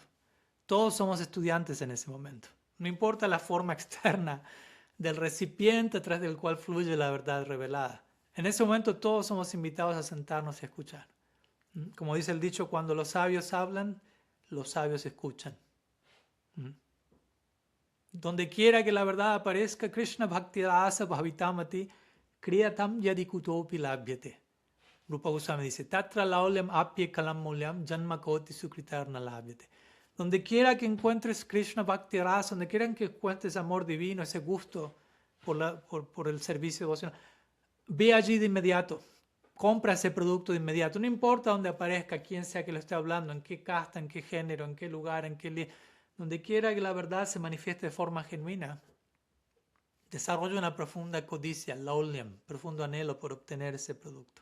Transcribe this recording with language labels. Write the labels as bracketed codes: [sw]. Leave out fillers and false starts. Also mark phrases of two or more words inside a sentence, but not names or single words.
[es] Todos somos estudiantes en ese momento. No importa la forma externa del recipiente a través del cual fluye la verdad revelada. En ese momento todos somos invitados a sentarnos y a escuchar. Como dice el dicho, cuando los sabios hablan, los sabios escuchan. Donde quiera que la verdad aparezca, [sa] कृष्ण भक्ति रस भावितमति क्रियताम् यदि कुतोऽपि लभ्यते. [es] Rupa Goswami dice, [sa] तत्र लौल्यम् अप्ये कलम् मूल्यम् जन्म कोटि सुकृतर्न लभ्यते. [es] Donde quiera que encuentres [sa] कृष्ण भक्ति रस, [es] donde quiera que encuentres amor divino, ese gusto por el servicio devocional, ve allí de inmediato. Compra ese producto de inmediato. No importa dónde aparezca, quién sea que lo esté hablando, en qué casta, en qué género, en qué lugar, donde quiera que la verdad se manifieste de forma genuina, desarrolla una profunda codicia, laulyam, profundo anhelo por obtener ese producto.